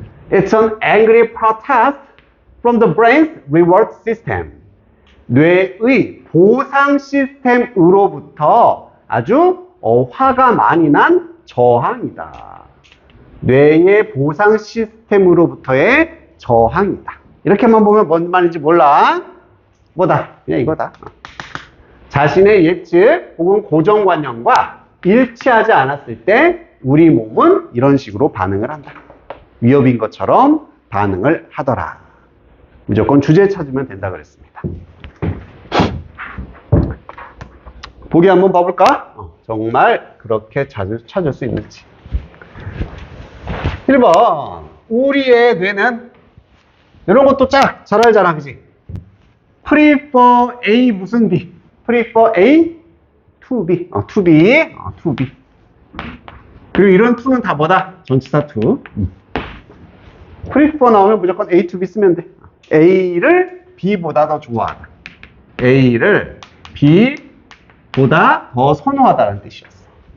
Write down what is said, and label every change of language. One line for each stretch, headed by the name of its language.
English: It's an angry protest from the brain's reward system.
Korean: 뇌의 보상 시스템으로부터 아주 화가 많이 난 저항이다. 뇌의 보상 시스템으로부터의 저항이다. 이렇게만 보면 뭔 말인지 몰라. 뭐다? 그냥 이거다. 자신의 예측 혹은 고정관념과 일치하지 않았을 때 우리 몸은 이런 식으로 반응을 한다. 위협인 것처럼 반응을 하더라. 무조건 주제 찾으면 된다 그랬습니다. 보기 한번 봐볼까? 정말 그렇게 찾을 수 있는지. 1번, 우리의 뇌는 이런 것도 잘 알잖아, 그지?
English: prefer A
Korean: 무슨
English: B? prefer A to B. to B. to B.
Korean: 그리고 이런 to는 다 뭐다? 전치사 to. prefer 나오면 무조건 A to B 쓰면 돼. A를 B보다 더 좋아하다. A를 B보다 더 선호하다는 뜻이었어.